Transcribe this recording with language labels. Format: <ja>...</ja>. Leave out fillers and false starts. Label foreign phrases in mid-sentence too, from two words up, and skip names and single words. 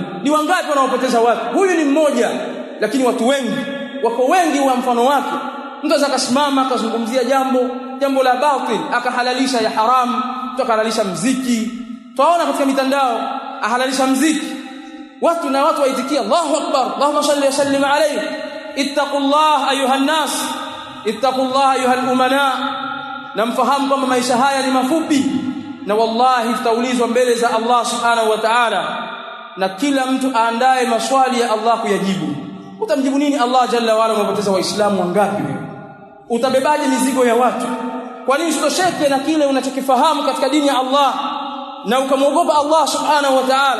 <sw>Ni wangapi wanaopoteza watu? Huyu ni mmoja, lakini watu wengi wako wengi wa mfano wake. Mtu akasimama akazungumzia jambo la batil, akahalalisha ya haram, akahalalisha mziki. Tunaona katika mitandao ahalalisha mziki, watu waitikia</sw> <ar>الله أكبر، اللهم صل وسلم عليه. اتقوا الله أيها الناس، اتقوا الله أيها الأمناء.</ar> <sw>Na mfahamu kwamba maisha haya ni mafupi, na wallahi tutaulizwa mbele za</sw> <ar>الله سبحانه وتعالى,</ar> <sw>na kila mtu aandae maswali ya Allah kuyajibu. Utamjibu nini</sw> <ar>الله جل وعلا?</ar> <sw>Umepoteza waislamu wangapi wewe? Utabebaje mizigo ya watu? Kwa nini usitosheke na kile unachokifahamu katika dini ya Allah na ukamwogopa</sw> <ar>الله سبحانه وتعالى?</ar>